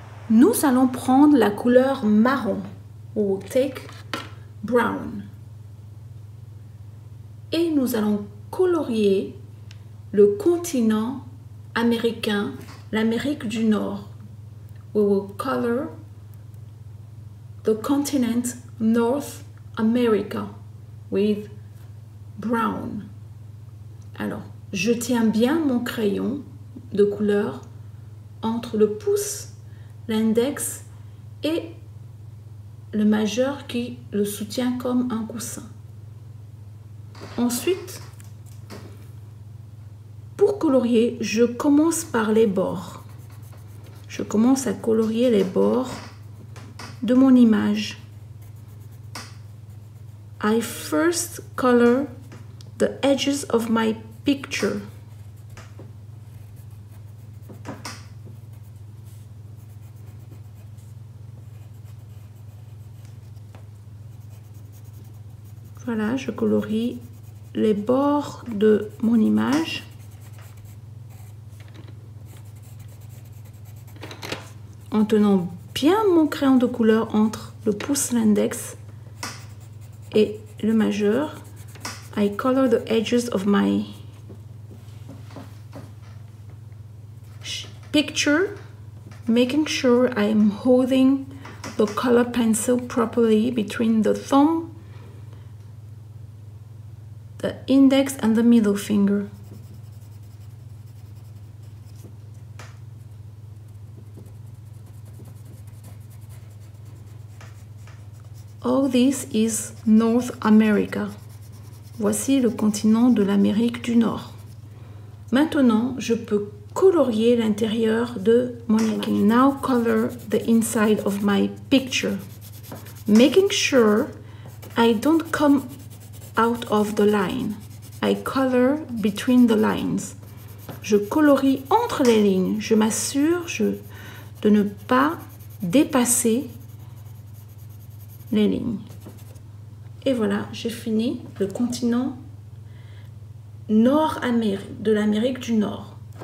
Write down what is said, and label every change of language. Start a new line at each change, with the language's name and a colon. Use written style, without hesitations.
French: Nous allons prendre la couleur marron.
English: We will take brown.
French: Et nous allons colorier le continent américain, l'Amérique du Nord.
English: We will color the continent North America with brown.
French: Alors, je tiens bien mon crayon de couleur entre le pouce, l'index et le majeur qui le soutient comme un coussin. Ensuite, pour colorier, je commence par les bords. Je commence à colorier les bords de mon image.
English: I first color the edges of my picture.
French: Voilà, je colorie les bords de mon image. En tenant bien mon crayon de couleur entre le pouce, l'index et le majeur.
English: I color the edges of my picture, making sure I am holding the color pencil properly between the thumb, the index and the middle finger. All this is North America.
French: Voici le continent de l'Amérique du Nord. Maintenant, je peux colorier l'intérieur de mon image.
English: Now color the inside of my picture, making sure I don't come out of the line. I color between the lines.
French: Je colorie entre les lignes. Je m'assure de ne pas dépasser les lignes. Et voilà, j'ai fini le continent Nord-Amérique, de l'Amérique du Nord.